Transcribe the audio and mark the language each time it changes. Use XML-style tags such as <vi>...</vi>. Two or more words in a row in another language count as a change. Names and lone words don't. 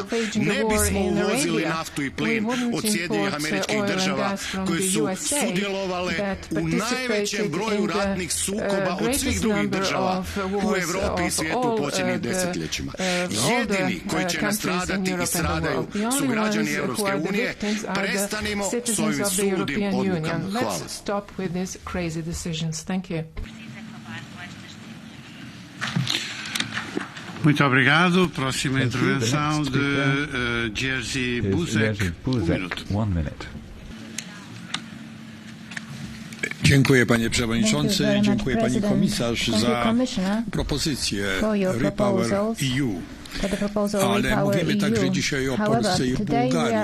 <hr>Ne bismo uvozili naftu i plin od Sjedinjenih Američkih Država, koje su sudjelovale u najvećem broju ratnih sukoba od svih drugih država u Evropi i svijetu u posljednjim desetljećima. Jedini koji će nastradati i stradaju su građani Evropske unije. Prestanimo s ovim suludim odlukama. Hvala.</hr> <pt>Muito obrigado. Próxima intervenção de Jerzy Buzek.</pt> <en>One minute.</en> <pl>Dziękuję panie przewodniczący, dziękuję pani komisarz za propozycję Repower EU. Ale mówimy także dzisiaj o Polsce i Bułgarii.</pl>